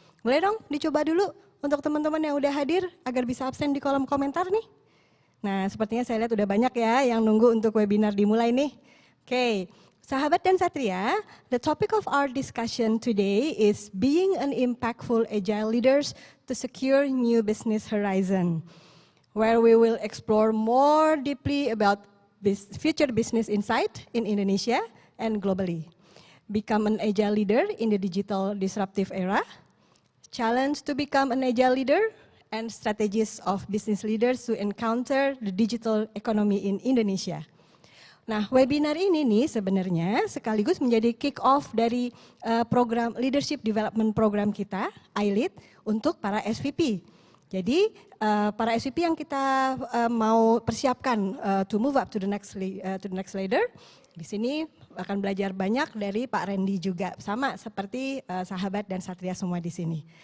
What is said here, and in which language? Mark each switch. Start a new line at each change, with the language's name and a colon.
Indonesian: Boleh dong dicoba dulu untuk teman-teman yang udah hadir agar bisa absen di kolom komentar nih. Nah, sepertinya saya lihat udah banyak ya yang nunggu untuk webinar dimulai nih. Oke.
English: Sahabat dan Satria, the topic of our discussion today is being an impactful agile leaders to secure new business horizon, where we will explore more deeply about future business insight in Indonesia and globally. Become an agile leader in the digital disruptive era, challenge to become an agile leader, and strategies of business leaders to encounter the digital economy in Indonesia.
Indonesian: Nah, webinar ini nih sebenarnya sekaligus menjadi kick off dari program Leadership Development Program kita, iLead, untuk para SVP. Jadi para SVP yang kita mau persiapkan
English: to move up to the next leader,
Indonesian: di sini akan belajar banyak dari Pak Randy juga, sama seperti sahabat dan Satria semua di sini.